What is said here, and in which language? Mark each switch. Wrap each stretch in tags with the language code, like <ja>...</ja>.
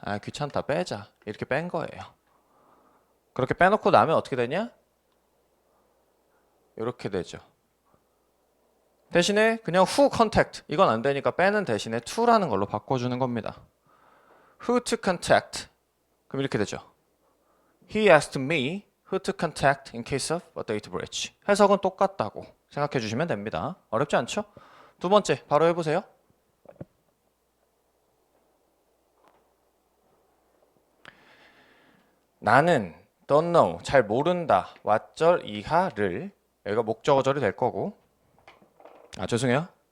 <ko>아 귀찮다 빼자. 이렇게 뺀 거예요. 그렇게 빼놓고 나면 어떻게 되냐? 이렇게 되죠. 대신에 그냥</ko> <en>who contact</en> <ko>이건 안 되니까 빼는 대신에 to라는 걸로 바꿔주는 겁니다.</ko> <en>who to contact</en> <ko>그럼 이렇게 되죠.</ko> <en>He asked me who to contact in case of a data breach.</en> <ko>해석은 똑같다고 생각해 주시면 됩니다. 어렵지 않죠? 두 번째 바로 해보세요. 나는</ko> <en>don't know</en> <ko>잘 모른다 왓절 이하를 여기가 목적어절이 될 거고 죄송해요.</ko>